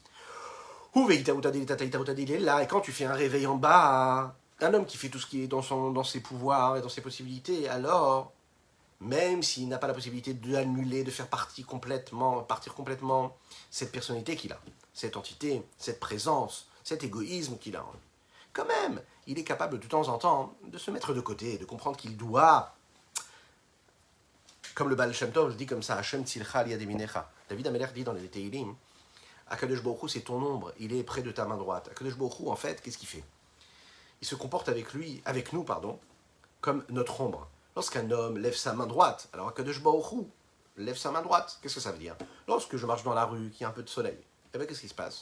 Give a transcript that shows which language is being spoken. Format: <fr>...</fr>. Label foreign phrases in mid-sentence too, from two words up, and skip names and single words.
<fr>Il est là, et quand tu fais un réveil en bas, un homme qui fait tout ce qui est dans ses pouvoirs et dans ses possibilités, alors, même s'il n'a pas la possibilité d'annuler, de faire partir complètement cette personnalité qu'il a, cette entité, cette présence, cet égoïsme qu'il a, quand même, il est capable de temps en temps de se mettre de côté, de comprendre qu'il doit, comme le Baal Shem Tov le dit comme ça,</fr> <he>השם צלך ליד ימינך.</he> <fr>David Ameller dit dans les Teilim,</fr> <he>הקדוש ברוך הוא,</he> <fr>c'est ton ombre, il est près de ta main droite.</fr> <he>הקדוש ברוך הוא,</he> <fr>en fait, qu'est-ce qu'il fait? Il se comporte avec nous, comme notre ombre. Lorsqu'un homme lève sa main droite, alors</fr> <he>הקדוש ברוך הוא</he> <fr>lève sa main droite, qu'est-ce que ça veut dire? Lorsque je marche dans la rue, qu'il y a un peu de soleil, eh bien qu'est-ce qui se passe?</fr>